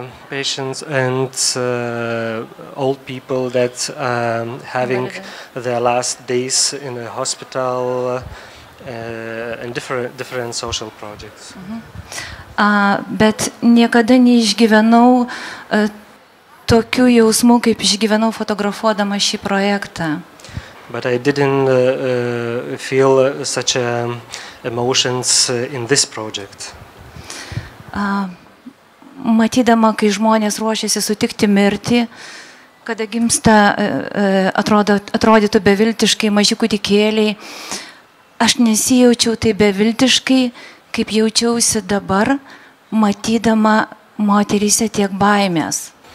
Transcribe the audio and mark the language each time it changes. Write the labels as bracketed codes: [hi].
[en] Patients and old people that having their last days in a hospital and different social projects. [lt] Bet niekada neišgyvenau tokių jausmų, kaip išgyvenau fotografuodama šį projektą. [en] But I didn't feel such emotions in this project. [lt] Matydama, kai žmonės ruošiasi sutikti mirtį, kada gimsta, atrodytų beviltiškai maži kūdikėliai, aš nesijaučiau tai beviltiškai, kaip jaučiausi dabar, matydama moteryse tiek baimės.